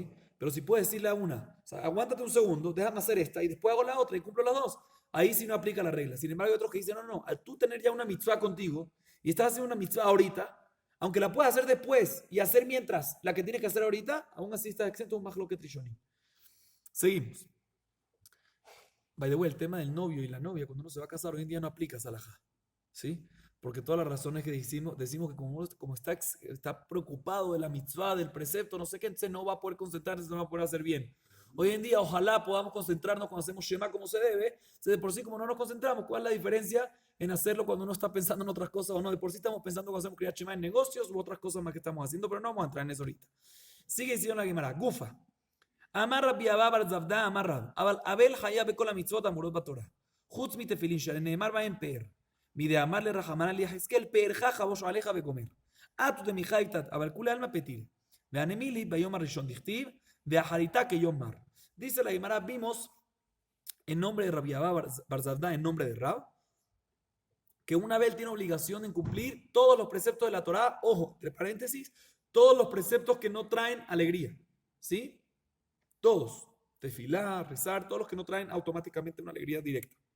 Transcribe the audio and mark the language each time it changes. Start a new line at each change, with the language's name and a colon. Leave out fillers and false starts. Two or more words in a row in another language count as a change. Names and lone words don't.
Spanish: Pero si puedes decirle a una, o sea, aguántate un segundo, déjame hacer esta y después hago la otra y cumplo las dos, ahí sí no aplica la regla. Sin embargo hay otros que dicen, no, al tú tener ya una mitzvah contigo y estás haciendo una mitzvah ahorita, aunque la puedas hacer después y hacer mientras la que tienes que hacer ahorita, aún así estás exento un
Hebrew: מחלוקת ראשונים.
Spanish: Seguimos.
English: By the way,
Spanish: el tema del novio y la novia, cuando uno se va a casar, hoy en día no aplica salajá, ¿sí? Porque todas las razones que decimos que como está preocupado de la mitzvah, del precepto, no sé qué, entonces no va a poder concentrarse, no va a poder hacer bien. Hoy en día, ojalá podamos concentrarnos cuando hacemos Shema como se debe. Entonces, de por sí, como no nos concentramos, ¿cuál es la diferencia en hacerlo cuando uno está pensando en otras cosas o no? De por sí estamos pensando cuando hacemos
Hebrew: קריאת שמע
Spanish: en negocios u otras cosas más que estamos haciendo, pero no vamos a entrar en eso ahorita. Sigue diciendo la Gemara, Gufa.
Hebrew: אמר רבי אבא בר זבדא, אמר רב. אבל חייב beכל המצוות האמורות בתורה. חוץ מתפילין שנאמר בהם פאר. מדאמר לרחמנא ליחזקאל פארך חבוש עליך וגומר. אתו דמיכה איתת, אבל כולי עלמא פתיל. והנמילי ביום הראשון דכתיב, ואחריתה כיום מר.
Spanish: Dice la Gemara, vimos en nombre de Rabbi Abba bar Zavda, en nombre de Rab, que un Abel tiene obligación en cumplir todos los preceptos de la Torá, ojo, entre paréntesis, todos los preceptos que no traen alegría, ¿sí? Todos, tefilá, rezar, todos los que no traen automáticamente una alegría directa.